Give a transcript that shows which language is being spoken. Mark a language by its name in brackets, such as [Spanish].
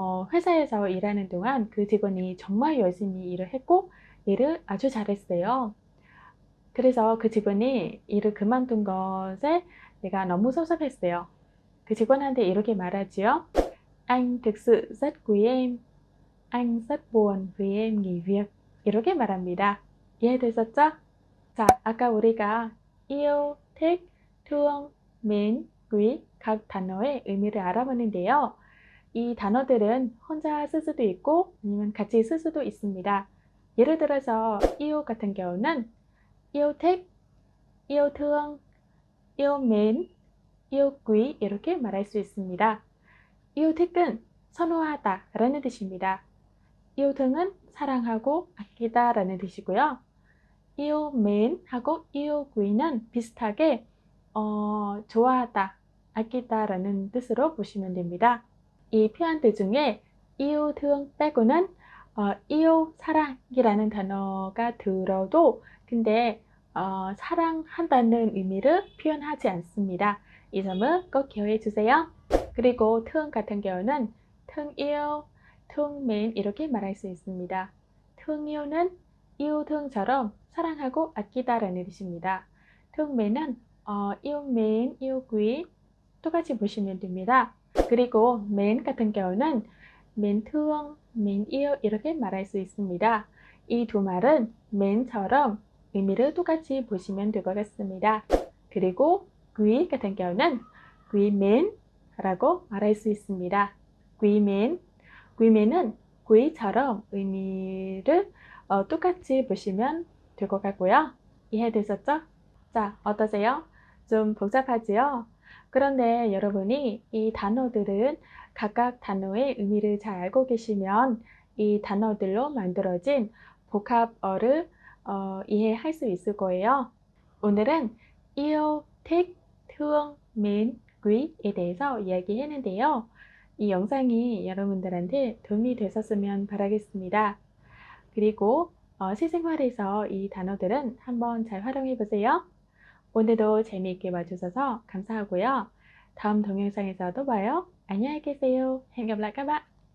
[Korean] 회사에서 일하는 동안 그 직원이 정말 열심히 일을 했고 일을 아주 잘했어요. 그래서 그 직원이 일을 그만둔 것에 내가 너무 섭섭했어요. 그 직원한테 이렇게 말하지요. [Vietnamese] Anh thực sự rất quý em. Anh rất buồn vì em nghỉ việc. [Korean] 이렇게 말합니다. 이해되셨죠? 자, 아까 우리가 yêu, thích, thương, mến, quý 각 단어의 의미를 알아보는데요. 이 단어들은 혼자 쓸 수도 있고 아니면 같이 쓸 수도 있습니다. 예를 들어서 yêu 같은 경우는 yêu thích, yêu thương, yêu mến, yêu quý 이렇게 말할 수 있습니다. yêu thích 은 선호하다 라는 뜻입니다. yêu thương 은 사랑하고 아끼다 라는 뜻이고요. yêu mến 하고 yêu quý 는 비슷하게 좋아하다, 아끼다 라는 뜻으로 보시면 됩니다. 이 표현들 중에 yêu thương 빼고는 yêu, 사랑이라는 단어가 들어도 근데 사랑한다는 의미를 표현하지 않습니다. 이 점은 꼭 기억해 주세요. 그리고 thương 같은 경우는 thương yêu, thương mến 이렇게 말할 수 있습니다. thương yêu 는 yêu thương 처럼 사랑하고 아끼다라는 뜻입니다. thương mến 은 yêu mến, yêu quý 똑같이 보시면 됩니다. 그리고 mến 같은 경우는 mến thương, mến yêu 이렇게 말할 수 있습니다. 이 두 말은 mến 처럼 의미를 똑같이 보시면 될 것 같습니다. 그리고 quý 같은 경우는 quý mến 라고 말할 수 있습니다. quý mến, quý mến 은 quý 처럼 의미를 똑같이 보시면 될 것 같고요. 이해되셨죠? 자, 어떠세요? 좀 복잡하지요? 그런데 여러분이 이 단어들은 각각 단어의 의미를 잘 알고 계시면 이 단어들로 만들어진 복합어를 이해할 수 있을 거예요. 오늘은 yêu, thích, thương, mến, quý 에 대해서 이야기했는데요. 이 영상이 여러분들한테 도움이 되셨으면 바라겠습니다. 그리고 실생활에서 이 단어들은 한번 잘 활용해 보세요. 오늘도 재미있게 봐주셔서 감사하고요. 다음 동영상에서 또 봐요. 안녕히 계세요. [Vietnamese] Hẹn gặp lại các bạn.